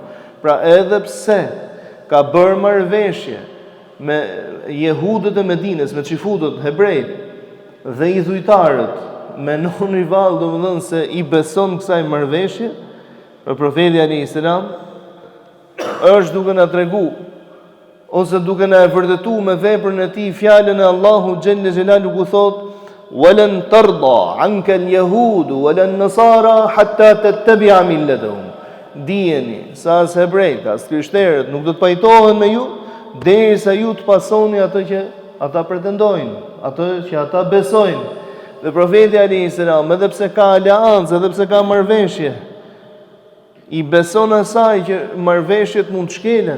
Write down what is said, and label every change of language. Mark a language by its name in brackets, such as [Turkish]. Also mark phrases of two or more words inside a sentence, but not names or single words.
[Albanian] Pra edhe pse ka bërë marrëveshje me jehudët e Medinës, me çifutët hebrejt, dhe i dhujtarët menon rival, domethënë se i beson kësaj marrëveshje, për profeti [Arabic] عليه السلام [Albanian] është duke na tregu ose duke na e vërtetuar me veprën e tij fjalën e Allahu [Arabic] جل جلاله [Albanian] ku thotë [Arabic] ولن ترضى عنك اليهود ولا النصارى حتى تتبع ملتهم. [Albanian] Dijeni sa as hebrejt as krishterët nuk do të pajtohen me ju derisa ju të pasoni atë që ata pretendojnë, atë që ata besojnë. Dhe profeti [Arabic] عليه السلام, [Albanian] edhe pse ka aleancë, edhe pse ka marrëveshje, i beson asaj që marrëveshjet mund të shkelen.